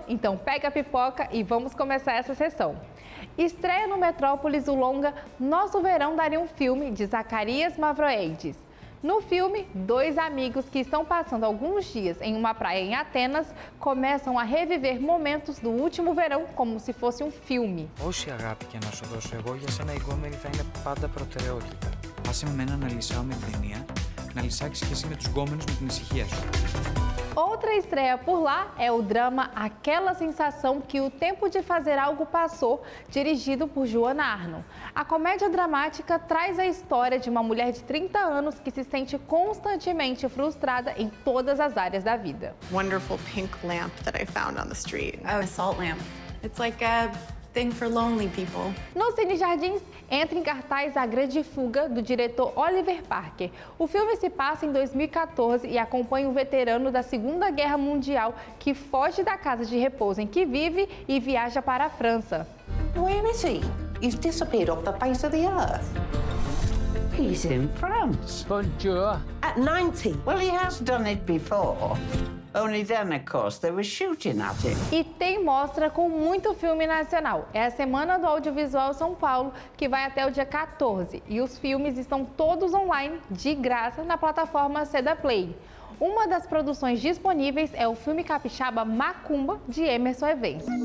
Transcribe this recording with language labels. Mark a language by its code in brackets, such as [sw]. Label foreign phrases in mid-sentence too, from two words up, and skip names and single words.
[pt] Então pega a pipoca e vamos começar essa sessão. Estreia no Metrópolis o longa Nosso Verão Daria um Filme, de Zacarias Mavroeides. No filme, dois amigos que estão passando alguns dias em uma praia em Atenas começam a reviver momentos do último verão como se fosse um filme. [el] Όση αγάπη και να σου δώσω εγώ, για σένα η γκόμενη θα είναι πάντα προτεραιότητα. Άσε με μένα να λυσάω με την ταινία, να λυσάξεις και εσύ με τους γκόμενους με την ησυχία σου. [pt] Outra estreia por lá é o drama Aquela Sensação que o Tempo de Fazer Algo Passou, dirigido por Joana Arno. A comédia dramática traz a história de uma mulher de 30 anos que se sente constantemente frustrada em todas as áreas da vida. [en] Wonderful pink lamp that I found on the street. Oh, a salt lamp. It's like a thing for lonely people. [pt] No Cine Jardins, entra em cartaz A Grande Fuga, do diretor Oliver Parker. O filme se passa em 2014 e acompanha um veterano da Segunda Guerra Mundial que foge da casa de repouso em que vive e viaja para a França. [en] Where is he? He's disappeared off the face of the earth. He's in France. Bonjour. At 90. Well, he has done it before. Only then, of course, they were shooting at him. [pt] E tem mostra com muito filme nacional. É a Semana do Audiovisual São Paulo, que vai até o dia 14. E os filmes estão todos online, de graça, na plataforma Seda Play. Uma das produções disponíveis é o filme capixaba Macumba, de Emerson Evans.